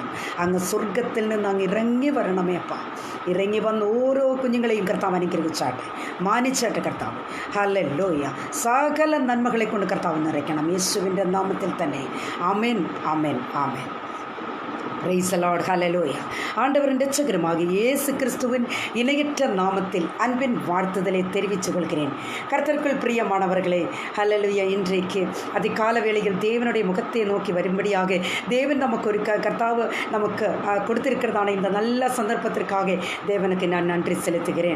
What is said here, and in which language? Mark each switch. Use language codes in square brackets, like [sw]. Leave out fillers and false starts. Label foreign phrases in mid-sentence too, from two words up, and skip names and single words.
[ml] അങ്ങ് സ്വർഗത്തിൽ നിന്ന് അങ്ങ് ഇറങ്ങി വരണമേ അപ്പ. ഇറങ്ങി വന്ന് ഓരോ കുഞ്ഞുങ്ങളെയും കർത്താവ് അനുഗ്രഹിച്ചാട്ടെ, മാനിച്ചാട്ടെ കർത്താവ്. ഹല്ലേലൂയ. സകല നന്മകളെ കൊണ്ട് കർത്താവ് നിറയ്ക്കണം. യേശുവിൻ്റെ നാമത്തിൽ തന്നെ. ആമേൻ ആമേൻ ആമേൻ. [en] Praise the Lord. ഹല്ലേലൂയ. [ta] ஆண்டவரின் இரட்சகருமாகிய இயேசு கிறிஸ்துவின் இணையற்ற நாமத்தில் அன்பின் வாழ்த்துதலை தெரிவித்துக் கொள்கிறேன். கர்த்தருக்குள் பிரியமானவர்களே, ஹல்லேலூயா. இன்றைக்கு அதிகால வேளையில் தேவனுடைய முகத்தை நோக்கி வரும்படியாக தேவன் நமக்கு ஒரு கர்த்தாവ് நமக்கு கொடுத்திருக்கிறதான இந்த நல்ல சந்தர்ப்பத்திற்காக தேவனுக்கு நான் நன்றி செலுத்துகிறேன்.